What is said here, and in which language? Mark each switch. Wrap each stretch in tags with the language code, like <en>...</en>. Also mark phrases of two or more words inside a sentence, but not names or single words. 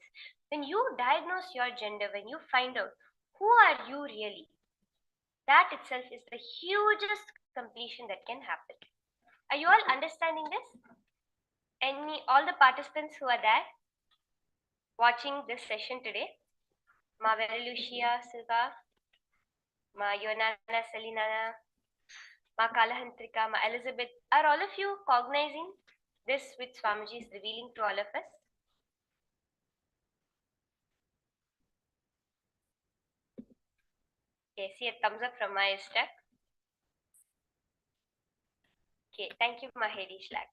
<en>When you diagnose your gender, when you find out who are you really, that itself is the hugest completion that can happen. Are you all understanding this? All the participants who are there watching this session today, Ma Lucia Silva, Ma Yonana Selina, Ma Kalahantrika, Ma Elizabeth, are all of you cognizing this which Swamiji is revealing to all of us? Okay, see a thumbs up from my stack. Okay, thank you, Mahedi Shlak.</en>